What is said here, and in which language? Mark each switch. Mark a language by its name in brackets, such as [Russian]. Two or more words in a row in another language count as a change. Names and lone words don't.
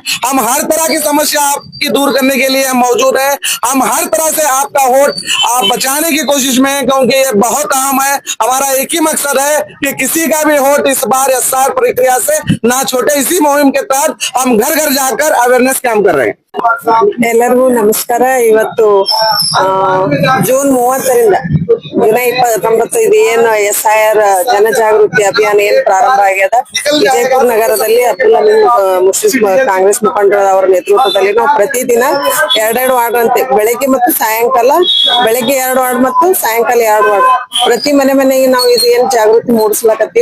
[Hindi] हम हर तरह की समस्या आपकी दूर करने के लिए हम मौजूद है। हम हर तरह से आपका वोट आप बचाने की कोशिश में हैं, क्योंकि ये बहुत अहम है। हमारा एक ही मकसद है कि किसी का भी वोट इस बार एसआर प्रक्रिया से ना छूटे। इसी मुहिम के तहत हम घर घर जाकर अवेयरनेस कैंप कर रहे हैं। [Kannada] ಎಲ್ಲರಿಗೂ ನಮಸ್ಕಾರ। ಇವತ್ತು ಜೂನ್ 30ರಿಂದ ಜುಲೈ 29 ಇದು ಏನು SIR ಜನಜಾಗೃತಿ ಅಭಿಯಾನ ಏನ್ ಪ್ರಾರಂಭ ಆಗ್ಯದ ವಿಜಯಪುರ ನಗರದಲ್ಲಿ ಅಬ್ದುಲ್ ಹಮೀದ್ ಮುಷ್ರಿಫ್ ಕಾಂಗ್ರೆಸ್ ಮುಖಂಡರ ಅವರ ನೇತೃತ್ವದಲ್ಲಿ ನಾವು ಪ್ರತಿದಿನ 2 ವಾರ್ಡ್ ಅಂತೆ ಬೆಳಗ್ಗೆ ಮತ್ತು ಸಾಯಂಕಾಲ, ಬೆಳಗ್ಗೆ 2 ವಾರ್ಡ್ ಮತ್ತು ಸಾಯಂಕಾಲ 2 ವಾರ್ಡ್ ಪ್ರತಿ ಮನೆಗೆ ನಾವು ಇದು ಏನ್ ಜಾಗೃತಿ ಮೂಡಿಸ್ಲಕತ್ತೀವಿ।